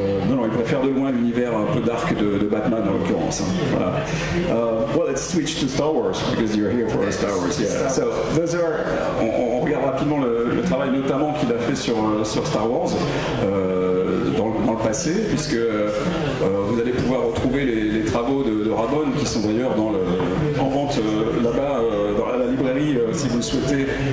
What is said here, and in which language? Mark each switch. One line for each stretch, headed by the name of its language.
French: Non, il préfère de loin l'univers un peu dark de Batman en l'occurrence. Voilà.
English: Well, let's switch to Star Wars, because you're here for Star Wars. Yeah.
French: So, those are, on regarde rapidement le travail notamment qu'il a fait sur Star Wars dans le passé, puisque vous allez pouvoir retrouver les travaux de Ramon, qui sont d'ailleurs en vente là-bas dans la librairie, si vous le souhaitez.